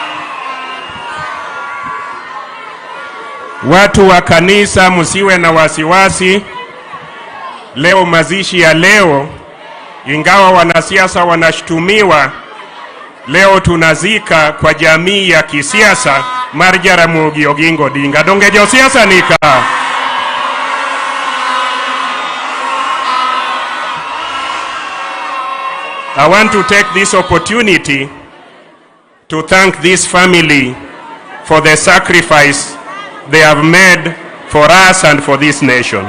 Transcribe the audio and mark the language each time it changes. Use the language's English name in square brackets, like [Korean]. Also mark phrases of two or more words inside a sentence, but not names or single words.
[Swahili] Watu wa kanisa msiwe na wasiwasi. Leo mazishi ya leo, ingawa wanasiasa wanashtumiwa, leo tunazika kwa jamii ya kisiasa Jaramogi Oginga Odinga. [Luo (Kenya and Tanzania)] Donge jo siasa nika. [English] I want to take this opportunity to thank this family for the sacrifice they have made for us and for this nation.